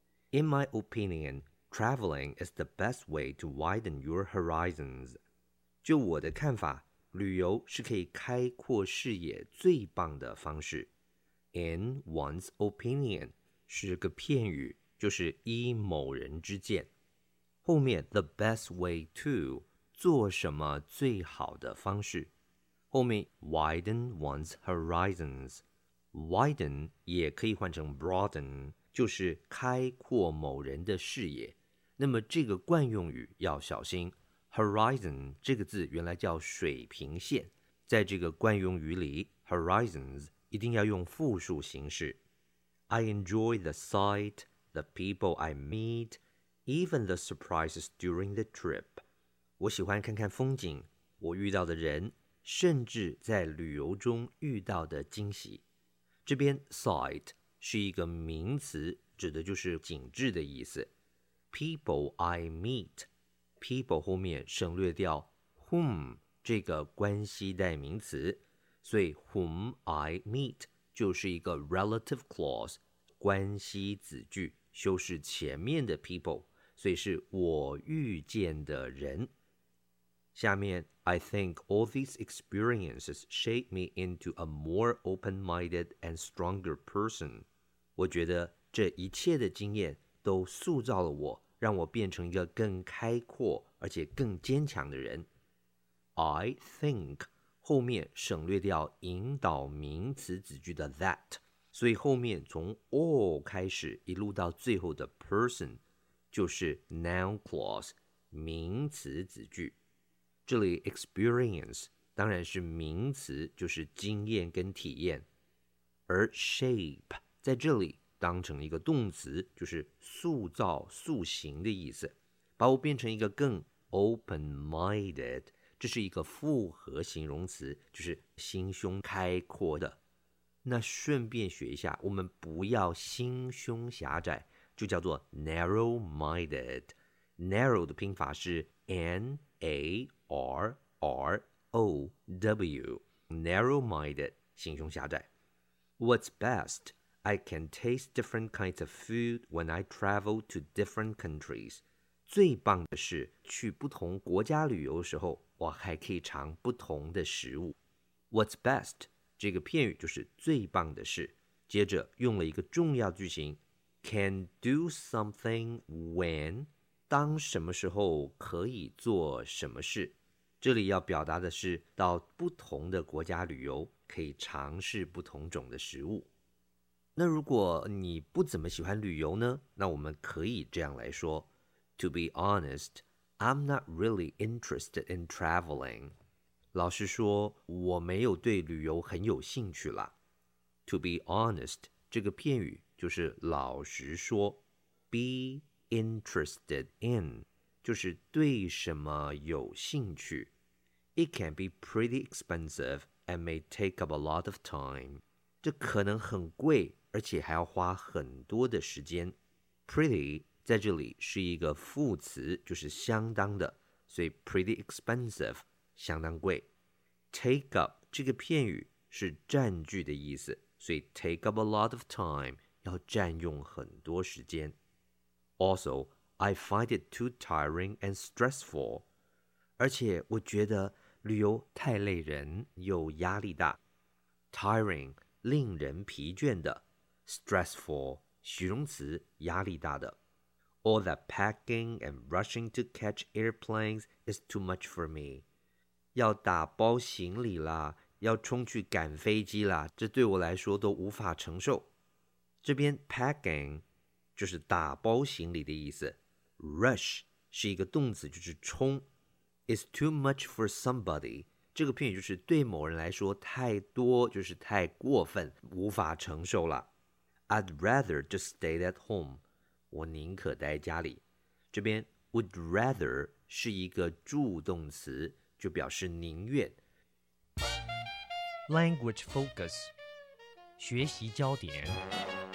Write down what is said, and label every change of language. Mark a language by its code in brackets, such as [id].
[en] In my opinion, traveling is the best way to widen your horizons. [zh] 就我的看法，旅游是可以开阔视野最棒的方式。 [en] In one's opinion [zh] 是个片语，就是依某人之见。后面 [en] the best way to [zh] 做什么最好的方式，后面 [en] widen one's horizons， [zh] widen 也可以换成 broaden， 就是开阔某人的视野。那么这个惯用语要小心， horizon 这个字原来叫水平线，在这个惯用语里 horizons 一定要用复数形式。 [en] I enjoy the sight, the people I meetEven the surprises during the trip. [zh] 我喜欢看看风景，我遇到的人，甚至在旅游中遇到的惊喜。这边 sight 是一个名词，指的就是景致的意思。 [en] People I meet， [zh] people 后面省略掉 whom 这个关系代名词，所以 [en] whom I meet [zh] 就是一个 [en] relative clause [zh] 关系子句，修饰前面的 people，所以是我遇见的人。 [en] 下面 I think all these experiences shape me into a more open-minded and stronger person. [zh] 我觉得这一切的经验都塑造了我，让我变成一个更开阔而且更坚强的人。 [en] I think [zh] 后面省略掉引导名词子句的 that， 所以后面从 all 开始一路到最后的 person就是 noun clause 名词子句。这里 experience 当然是名词，就是经验跟体验，而 shape 在这里当成一个动词，就是塑造塑形的意思，把我变成一个更 open-minded， 这是一个复合形容词，就是心胸开阔的。那顺便学一下，我们不要心胸狭窄，就叫做 narrow-minded。 narrow 的拼法是 N-A-R-R-O-W， narrow-minded 心胸狭窄。 [en] What's best? I can taste different kinds of food when I travel to different countries. [zh] 最棒的是去不同国家旅游的时候我还可以尝不同的食物。 [en] What's best? [zh] 这个片语就是最棒的是，接着用了一个重要句型 [en] Can do something when， [zh] 当什么时候可以做什么事。这里要表达的是到不同的国家旅游可以尝试不同种的食物。那如果你不怎么喜欢旅游呢，那我们可以这样来说， [en] To be honest, I'm not really interested in traveling. [zh] 老实说，我没有对旅游很有兴趣啦。 [en] To be honest [zh] 这个片语就是老实说， [en] be interested in [zh] 就是对什么有兴趣。 [en] It can be pretty expensive and may take up a lot of time. [zh] 这可能很贵，而且还要花很多的时间。 Pretty 在这里是一个副词，就是相当的，所以 [en] pretty expensive [zh] 相当贵。 [en] Take up [zh] 这个片语是占据的意思，所以 [en] take up a lot of time [zh] 要占用很多时间。 [en] Also, I find it too tiring and stressful. [zh] 而且我觉得旅游太累人又压力大。 Tiring, 令人疲倦的。Stressful, 形容词压力大的。 [en] All that packing and rushing to catch airplanes is too much for me. [zh] 要打包行李啦，要冲去赶飞机啦，这对我来说都无法承受。这边 packing 就是打包行李的意思， rush 是一个动词，就是冲。 [en] is too much for somebody [zh] 这个片语就是对某人来说太多，就是太过分，无法承受了。 [en] I'd rather just stay at home， [zh] 我宁可待家里。这边 [en] would rather [zh] 是一个助动词，就表示宁愿。 [en] language focus [zh] 学习焦点。